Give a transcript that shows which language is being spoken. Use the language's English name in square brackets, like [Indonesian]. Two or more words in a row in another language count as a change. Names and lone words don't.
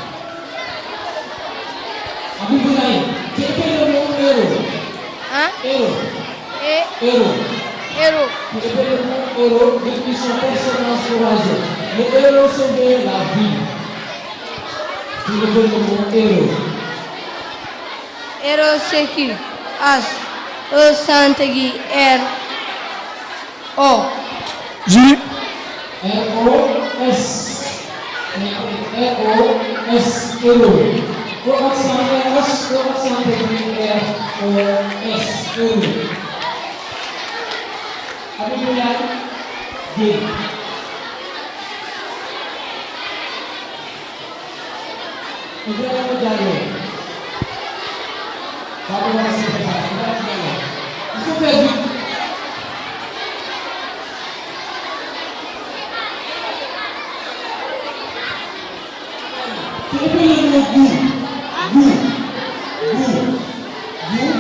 [French] Abdoulaye, tu épelles le mot héros. Hein? Héros. Héros. Héros. Tu épelles le mot héros, définition personnage courageux. Le héros sauver la vie. Tu épelles le mot héros. Héros c'est qui? H. E Santegi R. O. Julie. R-O-S. R-O-S. Héros. O accent H, O accent R-O-S. Héros. Abdoulaye Gueye. Ibrahima Diallo. Papa va se préparer. Ibrahima Diallo. Il faut faire vite. Tu épelles le mot goût. Goût. Goût. Goût.